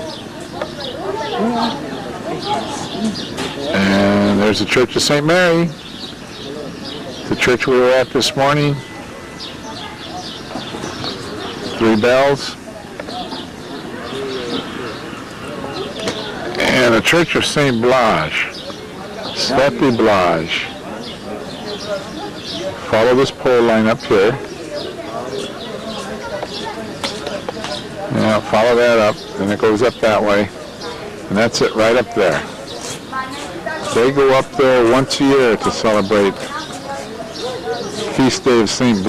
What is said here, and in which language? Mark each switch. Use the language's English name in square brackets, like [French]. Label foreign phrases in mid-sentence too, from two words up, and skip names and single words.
[English] And there's the Church of St. Mary. The church we were at this morning. 3 bells. And the Church of St. Blage. Sveti Blage. Follow this pole line up here. Yeah, follow that up, and it goes up that way. And that's it right up there. They go up there once a year to celebrate Feast Day of St.